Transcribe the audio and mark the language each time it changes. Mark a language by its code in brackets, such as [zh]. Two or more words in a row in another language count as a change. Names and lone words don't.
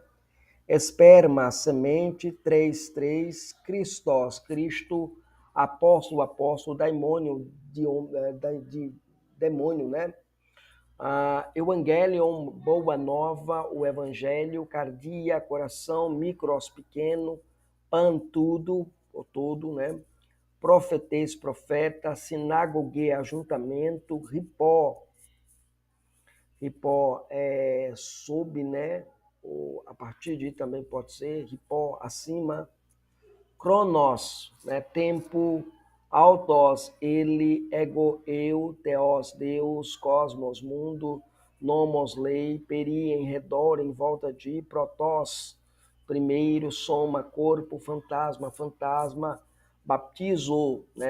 [pt] Esperma, semente, 3, Christos, Cristo, apóstolo, daimônio, de demônio, né? Evangelion, boa nova, o evangelho, cardia, coração, micros, pequeno, pan, tudo, o todo, né? Profetês, profeta, sinagogue, ajuntamento, ripó. Ripó é sob, né? Ou a partir de também pode ser, ripó acima. Cronos, né? Tempo. Autos, ele, ego, eu, theos, Deus, cosmos, mundo, nomos, lei, peri, em redor, em volta de, protos, primeiro, soma, corpo, fantasma, fantasma, baptizo, né?